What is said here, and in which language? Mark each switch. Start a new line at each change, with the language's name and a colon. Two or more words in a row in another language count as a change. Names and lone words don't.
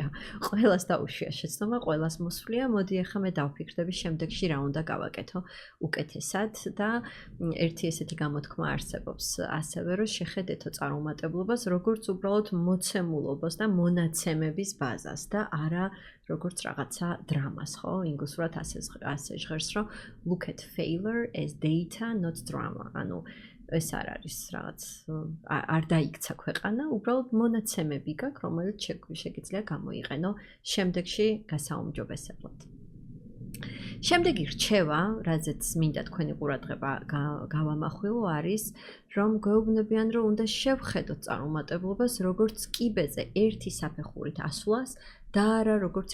Georgian: ყველას დაუშვია შეცდომა, ყველას მოსვლია. მოდი ახლა მე დავფიქრდები შემდეგში რა უნდა გავაკეთო უკეთესად და ერთი ესეთი გამოთქმა არსებობს ასევე, რომ შეხედეთო წარუმატებლობას როგორც უბრალოდ მოცემულობას და მონაცემების ბაზას და არა როგორც რაღაცა დრამას, ხო? ინგლისურად ასე ჟღერს, რომ
English: look at failure as data, not drama.
Georgian: ანუ ეს არ არის რაღაც არ დაიქცა ქვეყანა, უბრალოდ მონაცემები გაქვს, რომელიც შეგიძლია გამოიყენო შემდეგში გასაუმჯობესებლად. შემდეგი რჩევა, რაზეც მინდა თქვენი ყურადღება გავამახვილო, არის, რომ გვეუბნებიან, რომ უნდა შევხედოთ წარუმატებლობას როგორც კიბეზე ერთი საფეხურით ასვლას და არა როგორც